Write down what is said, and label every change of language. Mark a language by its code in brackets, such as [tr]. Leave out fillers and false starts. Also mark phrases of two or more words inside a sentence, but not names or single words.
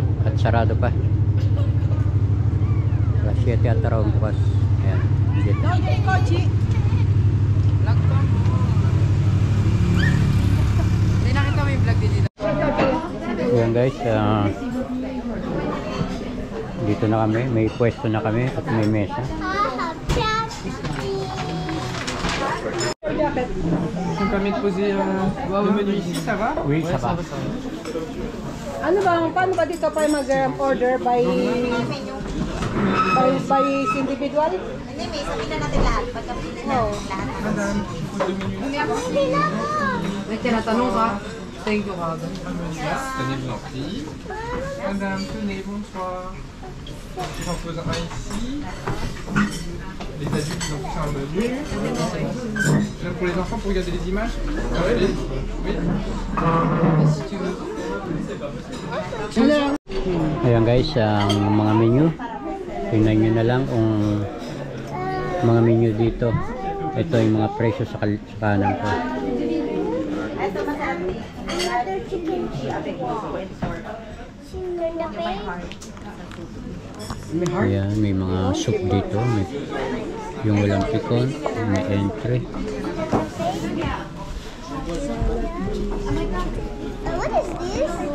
[tl] At sarado pa. Alas 7 at raw bukas. Ayan. Dito. Ayan guys, dito na kami, may pwesto na kami at may mesa. [fr] Ça me permet de poser le menu ici, ça va? Oui, ça va. [tl] Ano ba, paano ba dito pa mag-order [en] by individual? [tl] Hindi, may sabihin na natin lahat. Pagkapili na lahat. Madame, May tinatanong ka? [en] Thank you, [fr] madame. Tenez, vous en prie. Madame, tenez, bonsoir. J'en pose un ici. Les adultes, ils ont tous un menu. Je viens pour les enfants pour regarder les images. Allez, oui. Si tu veux. [tl] Ayan guys, ang mga menu. Tingnan nyo na lang kung mga menu dito. Ito yung mga presyo sa kanan ko. [en] Another chicken. [tl] Ayan, may mga soup dito. May, yung walang pikon, may entry. [en] What is this?